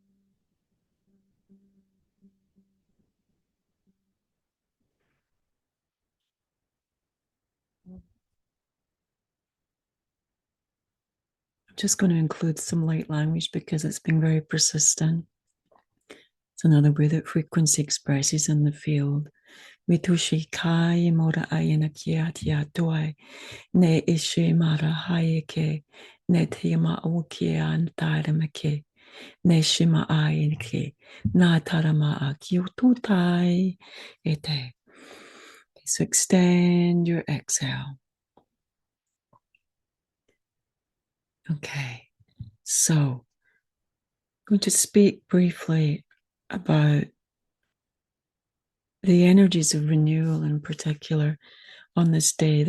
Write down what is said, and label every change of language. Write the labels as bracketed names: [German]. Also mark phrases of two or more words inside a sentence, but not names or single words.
[English] I'm just going to include some light language because it's been very persistent. It's another way that frequency expresses in the field. Mitushi kai mora ayana kia tia tuai, ne ishe mara hayeke, ne tima okia and taramake, ne shima ayanke, na tarama akiotutai ete. So extend your exhale. Okay, so I'm going to speak briefly about the energies of renewal in particular on this day.